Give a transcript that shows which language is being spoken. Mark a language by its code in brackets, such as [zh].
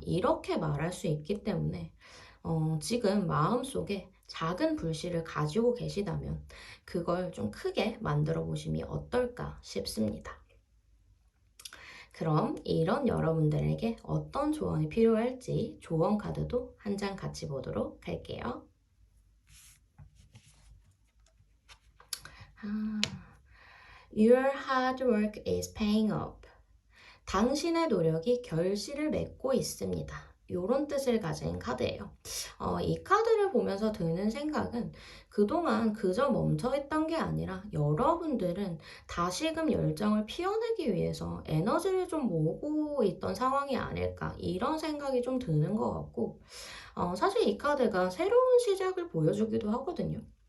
[ko] 이렇게 말할 수 있기 때문에 지금 마음속에 작은 불씨를 가지고 계시다면 그걸 좀 크게 만들어 보시면 어떨까 싶습니다. 그럼 이런 여러분들에게 어떤 조언이 필요할지 조언 카드도 한 장 같이 보도록 할게요. [en] Your hard work is paying off. [ko] 당신의 노력이 결실을 맺고 있습니다. 요런 뜻을 가진 카드예요. 이 카드를 보면서 드는 생각은 그동안 그저 멈춰있던 게 아니라 여러분들은 다시금 열정을 피워내기 위해서 에너지를 좀 모으고 있던 상황이 아닐까 이런 생각이 좀 드는 것 같고 사실 이 카드가 새로운 시작을 보여주기도 하거든요.